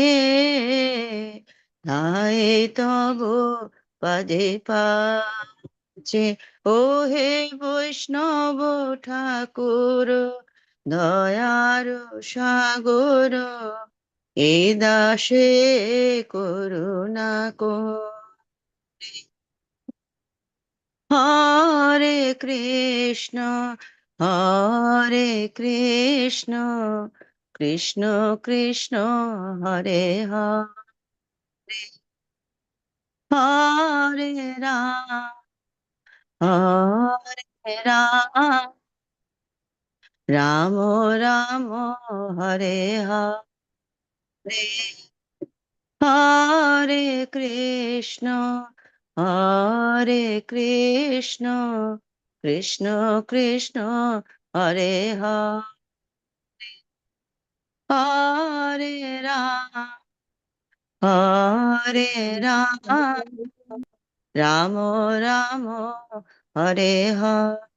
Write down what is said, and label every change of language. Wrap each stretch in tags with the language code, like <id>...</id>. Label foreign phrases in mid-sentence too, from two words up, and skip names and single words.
<bn>ধায় তব পাদে পাছে ও হে বৈষ্ণব ঠাকুর দয়ার সাগর এ দাসে করুণা করে</bn> <sa>হরে কৃষ্ণ হরে কৃষ্ণ কৃষ্ণ কৃষ্ণ হরে হরে হরে রাম হরে রাম রাম রাম হরে হরে হরে কৃষ্ণ হরে কৃষ্ণ कृष्ण कृष्ण हरे हरे हरे राम रामो रामो हरे हरे</sa>